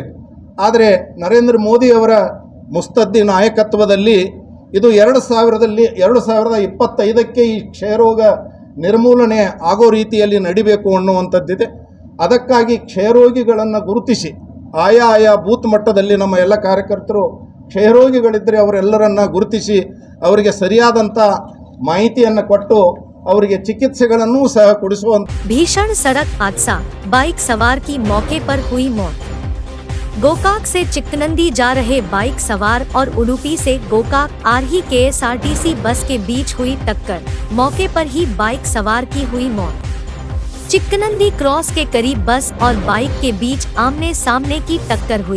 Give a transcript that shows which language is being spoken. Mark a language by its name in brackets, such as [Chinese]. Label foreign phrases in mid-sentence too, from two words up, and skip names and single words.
[Kannada] ಆದರೆ ನರೇಂದ್ರ ಮೋದಿಯವರ ಮುಸ್ತದ್ದಿ ನಾಯಕತ್ವದಲ್ಲಿ ಇದು 2025ಕ್ಕೆ ಈ ಕ್ಷಯರೋಗ ನಿರ್ಮೂಲನೆ ಆಗೋ ರೀತಿಯಲ್ಲಿ ನಡಿಬೇಕು ಅನ್ನುವಂಥದ್ದಿದೆ. ಅದಕ್ಕಾಗಿ ಕ್ಷಯರೋಗಿಗಳನ್ನು ಗುರುತಿಸಿ ಆಯಾ ಬೂತ್ ಮಟ್ಟದಲ್ಲಿ ನಮ್ಮ ಎಲ್ಲ ಕಾರ್ಯಕರ್ತರು ಕ್ಷಯರೋಗಿಗಳಿದ್ದರೆ ಅವರೆಲ್ಲರನ್ನ ಗುರುತಿಸಿ ಅವರಿಗೆ ಸರಿಯಾದಂಥ ಮಾಹಿತಿಯನ್ನು ಕೊಟ್ಟು ಅವರಿಗೆ ಚಿಕಿತ್ಸೆಗಳನ್ನು ಸಹ ಕೊಡಿಸುವಂತ. [Hindi] भीषण सड़क हादसा, बाइक सवार की मौके पर हुई मौत। गोकाक से चिकनंदी जा रहे बाइक सवार और उडुपी से गोकाक आ रही KSRTC बस के बीच हुई टक्कर, मौके पर ही बाइक सवार की हुई मौत। चिकनंदी क्रॉस के करीब बस और बाइक के बीच आमने सामने की टक्कर हुई।